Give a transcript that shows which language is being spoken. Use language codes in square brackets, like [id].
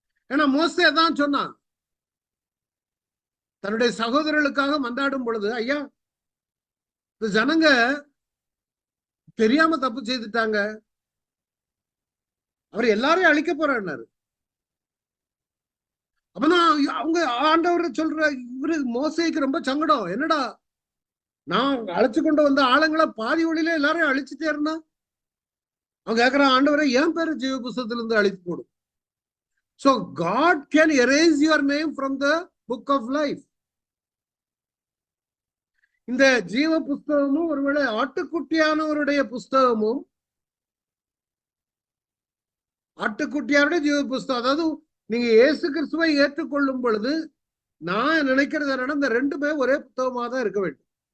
[ta] ஏன்னா மோசே தான் சொன்னான், தன்னுடைய சகோதரர்களுக்காக மன்றாடும் பொழுது, ஐயா இந்த ஜனங்க தெரியாம தப்பு செய்துட்டாங்க, அவர் எல்லாரையும் அழிக்க போறாரு. அப்பதான் அவங்க ஆண்டவர் சொல்ற, இவரு மோசேக்கு ரொம்ப சங்கடம். என்னடா, நான் அழைச்சு கொண்டு வந்த ஆளுங்களை பாதி வழியில எல்லாரையும் அழிச்சுட்டேன்னா, அவங்க கேட்கிறான், ஆண்டவரை என் பேரு ஜீவ புஸ்தகத்துல இருந்து அழித்து போடும். [en] So God can erase your name from the book of life. [ta] இந்த ஜீவ புஸ்தகமும் ஒருவேளை ஆட்டுக்குட்டியானவருடைய புஸ்தகமும், ஆட்டுக்குட்டியாருடைய ஜீவ புஸ்தகம், அதாவது நீங்க இயேசு கிறிஸ்துவை ஏற்றுக்கொள்ளும் பொழுது நான் நினைக்கிறது என்னன்னா, இந்த 2மே ஒரே புத்தகமா தான் இருக்க வேண்டும்.